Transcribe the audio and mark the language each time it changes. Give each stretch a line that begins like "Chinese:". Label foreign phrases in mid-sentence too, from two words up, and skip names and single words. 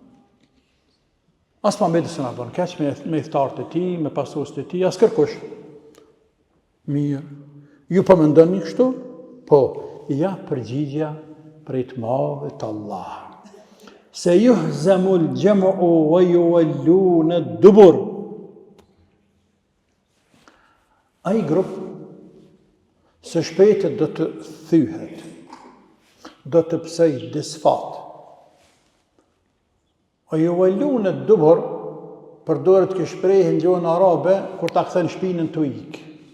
Albanian: As Muhammedit së në bën keq, me iftarët e ti, me pasurës të ti, as kërkush. Mirë. Ju po mendoni kështu? Po, ja përgjigja prej të madhit Allah.
Arabic: سيهزم الجمع ويولون الدبر.
Albanian: Ai grup së shpejtë do të thyhet, do të psej disfat.
Arabic: ويولون الدبر
Albanian: përdoret kjo shprehje në gjuhën arabe kur ta kthen shpinën të ikë.